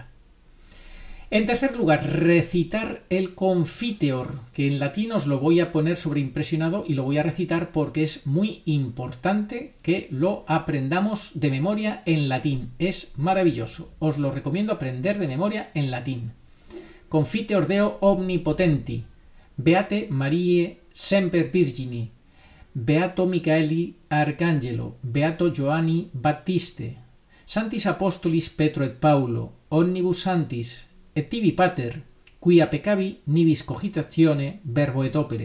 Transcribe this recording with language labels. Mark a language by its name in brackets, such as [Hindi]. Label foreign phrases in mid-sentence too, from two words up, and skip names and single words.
[Spanish] En tercer lugar, recitar el confiteor, que en latín os lo voy a poner sobreimpresionado y lo voy a recitar porque es muy importante que lo aprendamos de memoria en latín. Es maravilloso. Os lo recomiendo aprender de memoria en latín. [Latin] Confiteor Deo omnipotenti, Beate Mariae semper Virgini, Beato Michaeli Arcangelo, Beato Giovanni Battiste, Santis apostolis Petro et Paulo, omnibus santis, et tibi pater, quia peccavi nibis cogitatione verbo et opere.